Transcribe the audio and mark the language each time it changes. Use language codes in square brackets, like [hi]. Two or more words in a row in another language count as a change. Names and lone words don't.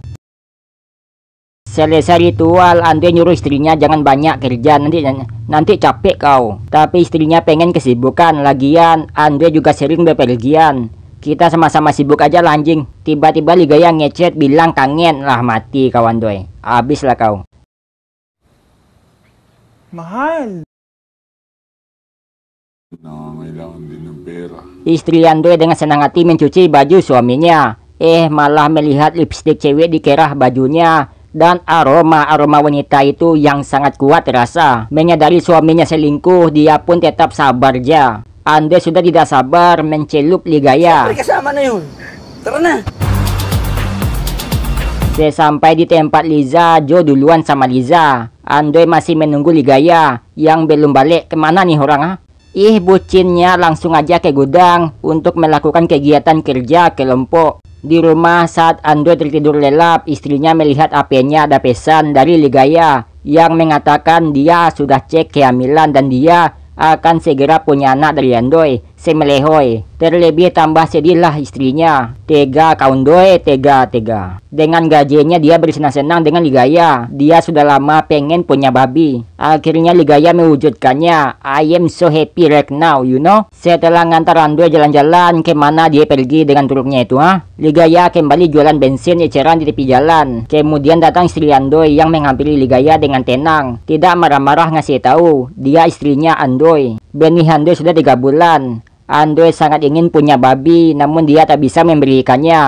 [id] Selesai ritual, Andoy nyuruh istrinya jangan banyak kerja, nanti capek kau. Tapi istrinya pengen kesibukan, lagian Andoy juga sering bepergian. Kita sama-sama sibuk aja lah anjing. Tiba-tiba Ligaya ngechat bilang kangen, lah mati kau Andoy. Abis lah kau. Mahal. [tl] Nangangailangan din ng pera. [id] Istri Andoy dengan senang hati mencuci baju suaminya. Malah melihat lipstik cewek di kerah bajunya. Dan aroma wanita itu yang sangat kuat terasa. Menyadari suaminya selingkuh, dia pun tetap sabar aja. Andoy sudah tidak sabar mencelup Ligaya. [tl] Kasama na yun. Tara na. [id] Sesampai di tempat Liza, Joe duluan sama Liza. Andoy masih menunggu Ligaya yang belum balik. Kemana nih orang? Bucinnya langsung aja ke gudang untuk melakukan kegiatan kerja kelompok. Di rumah saat Andoy tertidur lelap, istrinya melihat HP-nya ada pesan dari Ligaya yang mengatakan dia sudah cek kehamilan dan dia akan segera punya anak dari Andoy. Semelehoy. Terlebih tambah sedihlah istrinya. Tega kaun Andoy, tega. Dengan gajinya dia bersenang-senang dengan Ligaya. Dia sudah lama pengen punya babi. Akhirnya Ligaya mewujudkannya. [en] I am so happy right now, you know. [id] Setelah ngantar Andoy jalan-jalan, kemana dia pergi dengan truknya itu, Ligaya kembali jualan bensin eceran di tepi jalan. Kemudian datang istri Andoy yang menghampiri Ligaya dengan tenang. Tidak marah-marah ngasih tahu dia istrinya Andoy. Benih Andoy sudah 3 bulan. Andoy sangat ingin punya babi, namun dia tak bisa memberikannya.